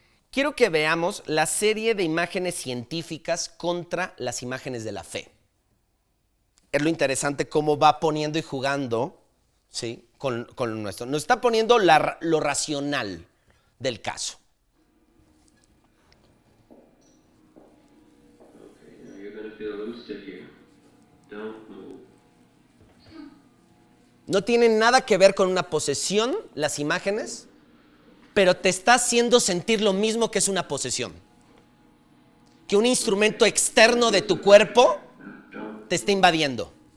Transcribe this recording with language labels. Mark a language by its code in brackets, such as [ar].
[es] Quiero que veamos la serie de imágenes científicas contra las imágenes de la fe. Es lo interesante cómo va poniendo y jugando, ¿sí?, con nuestro. Nos está poniendo lo racional del caso. [en] Okay, now you're going to feel a little stiff here. Don't move. [es] No tienen nada que ver con una posesión, las imágenes, pero te está haciendo sentir lo mismo que es una posesión. Que un instrumento externo de tu cuerpo te está invadiendo.